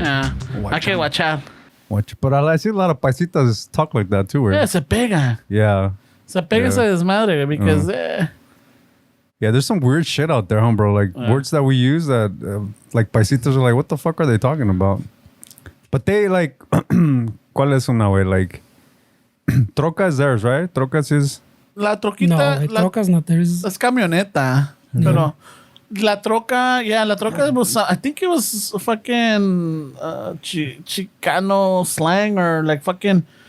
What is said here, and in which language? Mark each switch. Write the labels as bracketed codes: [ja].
[en] Yeah. [es] Hay que guachar. [en] But I see a lot of paisitas talk like that too, right? Yeah, [es] se pega. [en] Yeah. [es] Se pega ese desmadre, [en] because... Yeah, there's some weird shit out there, bro. Like words that we use that, like paisitas are like, what the fuck are they talking about? But they like, [es] ¿cuál es una, güey? [en] Like, troca is theirs, right? Trocas is... [es] No, La troquita... trocas no, [en] there's... [es] Es camioneta. Pero... La troca [en] was... I think it was fucking... Chicano slang or like fucking...